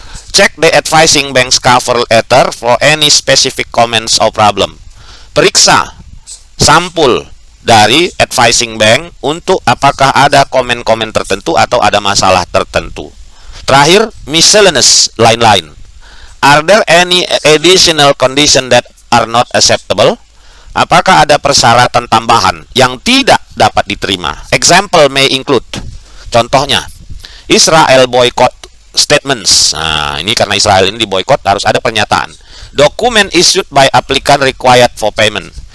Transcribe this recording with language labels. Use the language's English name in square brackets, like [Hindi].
[English] Check the advising bank's cover letter for any specific comments or problem. [Indonesian] Periksa sampul dari advising bank untuk apakah ada komen-komen tertentu atau ada masalah tertentu. Terakhir, miscellaneous, lain-lain. [English] Are there any additional condition that are not acceptable? [Indonesian] Apakah ada persyaratan tambahan yang tidak dapat diterima? [English] Example may include. Contohnya, Israel boycott statements. [Indonesian] Nah, ini karena Israel ini diboykot harus ada pernyataan. [English] Dokumen issued by applicant required for payment.